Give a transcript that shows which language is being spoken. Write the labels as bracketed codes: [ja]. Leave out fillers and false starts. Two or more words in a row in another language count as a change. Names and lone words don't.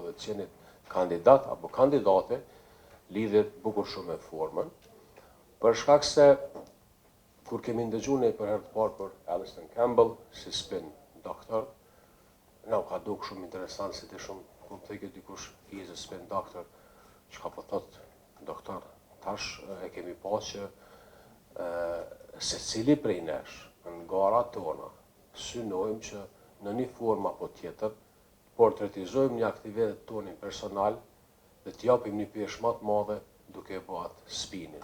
[sq] dhe të qenit kandidat apo kandidate, lidhet bukur shumë me formën, për shkak se kur kemi ndëgjuar ne për herë të parë për Alison Campbell si [en] spin doctor, [sq] na u ka dukë shumë interesant se të shumë, kur më thekë dikush [en] he is a spin doctor, [sq] çka po thot doktor, tash e kemi pas që secili prej nesh në garat tona synojmë që në një formë apo tjetër portretizojmë një aktivitet tonin personal dhe t'japim një peshë më të madhe duke bëhet spinin.